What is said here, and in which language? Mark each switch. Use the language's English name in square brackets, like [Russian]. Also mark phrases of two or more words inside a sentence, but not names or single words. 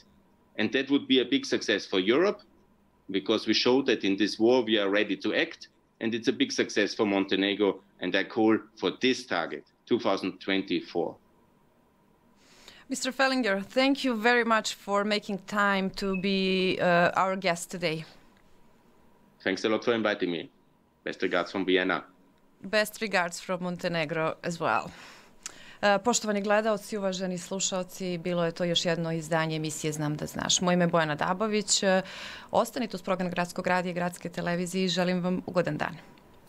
[English] And that would be a big success for Europe, because we showed that in this war we are ready to act, and it's a big success for Montenegro, and I call for this target, 2024. Mr. Fehlinger, thank you very much for making time to be our guest today. Thanks a lot for inviting me. Best regards from Vienna. Best regards from Montenegro as well. [Serbian] Poštovani gledaoci, uvaženi slušaoci, bilo je to još jedno izdanje emisije Znam da znaš. Moje ime je Bojana Dabović. Ostanite uz program Gradskog radija i Gradske televizije i želim vam ugodan dan.